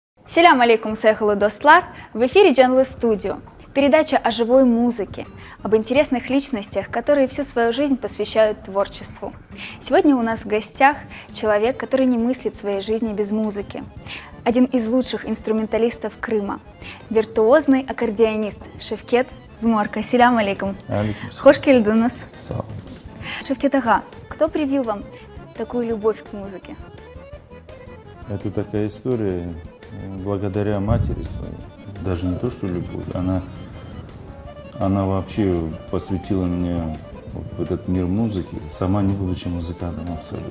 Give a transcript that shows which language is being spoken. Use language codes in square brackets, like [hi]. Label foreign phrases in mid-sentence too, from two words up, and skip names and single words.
[crh] Селям алейкум, сейхулу достлар! [ru] В эфире Джанлы Студио. Передача о живой музыке, об интересных личностях, которые всю свою жизнь посвящают творчеству. Сегодня у нас в гостях человек, который не мыслит своей жизни без музыки. Один из лучших инструменталистов Крыма, виртуозный аккордеонист Шевкет Зморка. [crh] Селям алейкум. Хош келдіңіз. [ru] Шевкет ага, кто привил вам такую любовь к музыке? Это такая история благодаря матери своей. Даже не то, что любовь, она вообще посвятила меня в этот мир музыки, сама не будучи музыкантом абсолютно.